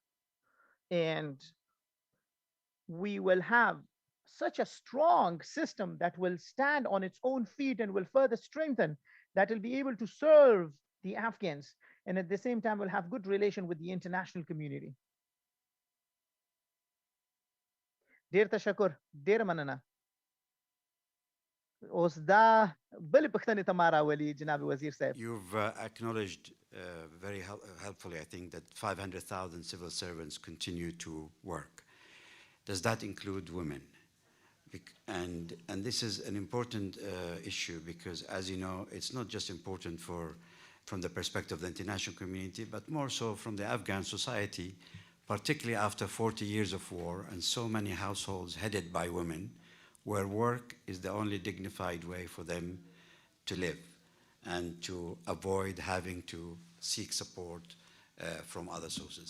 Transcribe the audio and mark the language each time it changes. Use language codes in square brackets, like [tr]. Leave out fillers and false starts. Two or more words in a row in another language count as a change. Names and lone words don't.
[en] And we will have such a strong system that will stand on its own feet and will further strengthen, that will be able to serve the Afghans and at the same time will have good relation with the international community. [ps] ډیر تشکر ډیر مننه اوس دا بل پښتنې ته ما راولي جناب وزیر صاحب. [en] You've acknowledged very helpfully, I think, that 500,000 civil servants continue to work. Does that include women? And this is an important issue because, as you know, it's not just important from the perspective of the international community, but more so from the Afghan society, particularly after 40 years of war and so many households headed by women, where work is the only dignified way for them to live and to avoid having to seek support from other sources.